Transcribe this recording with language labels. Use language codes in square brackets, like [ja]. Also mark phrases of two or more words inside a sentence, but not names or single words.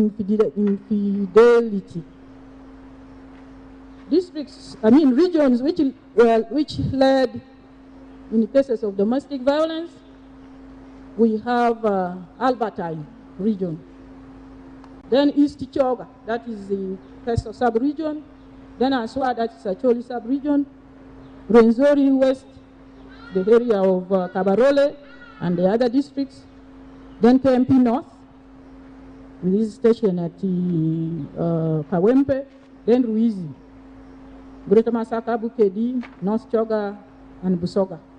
[en] Regions which led in cases of domestic violence, we have Albertine region. Then East Choga, that is the first sub-region. Then Aswa, that is Acholi sub-region. Rwenzori West, the area of Kabarole and the other districts. Then KMP North, with this station at Kawempe. Then Ruizi, Greater Masaka, Bukedi, North Choga, and Busoga.